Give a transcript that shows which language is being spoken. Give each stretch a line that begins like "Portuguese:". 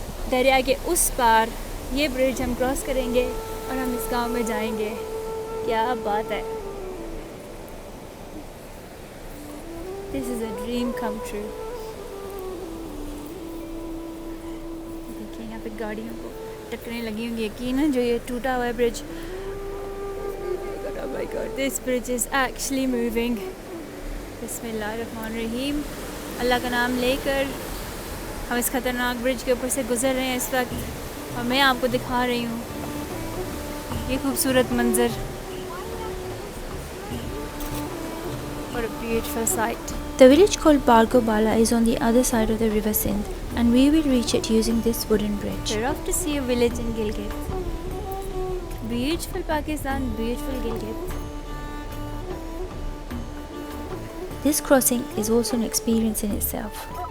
Hindi: दरिया के उस पार ये ब्रिज हम क्रॉस करेंगे और हम इस गांव में जाएंगे। क्या बात है,
English: This is a dream come true.
Hindi: देखिए यहाँ पे गाड़ियों को टक्करें लगी होंगी, यकीन है जो ये टूटा हुआ है bridge.
English: Oh my God, this bridge is actually moving.
Arabic: बिस्मिल्लाहिर्रहमानिर्रहीम।
Hindi: अल्लाह का नाम लेकर हम इस ख़तरनाक ब्रिज के ऊपर से गुज़र रहे हैं इस वक्त, और मैं आपको दिखा रही हूँ ये खूबसूरत मंज़र और
English: a beautiful sight. The village called Bargo Bala is on the other side of the river Sindh, and we will reach it using this wooden bridge. We're off to see a village in Gilgit. Beautiful Pakistan, beautiful Gilgit. This crossing is also an experience in itself.